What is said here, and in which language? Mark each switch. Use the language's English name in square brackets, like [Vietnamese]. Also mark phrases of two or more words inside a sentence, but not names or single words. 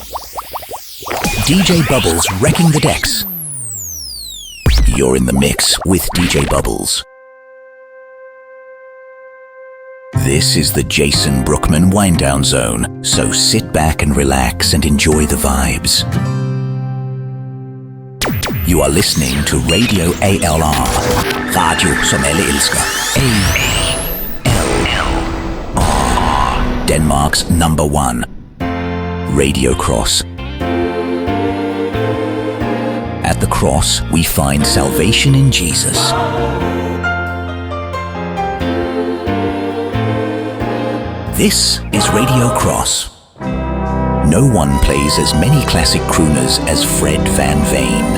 [English] DJ Bubbles wrecking the decks. You're in the mix with DJ Bubbles. This is the Jason Brookman Wind-Down Zone, so sit back and relax and enjoy the vibes. You are listening to Radio ALR, [Danish] radio som alle elsker. [English] ALR, Denmark's #1 Radio Cross. At the cross, we find salvation in Jesus. This is Radio Cross. No one plays as many classic crooners as Fred Van Veen.